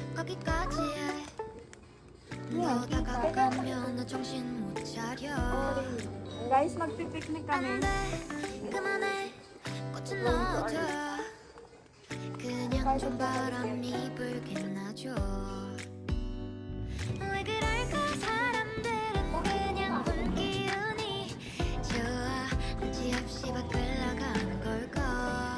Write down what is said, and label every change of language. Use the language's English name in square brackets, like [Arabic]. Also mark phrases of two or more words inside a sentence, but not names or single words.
[Korean] 여기까지 해. 너 다가가면 나 정신 못 차려. [Filipino] Guys, magpipiknik kami. [Korean] 안돼 그만해 꽃은 넣어줘. 그냥 좀 바람이 불긴 하죠. 왜 그럴까 사람들은 그냥 본 기운이 좋아. 눈치 없이 밖을 나가는 걸까.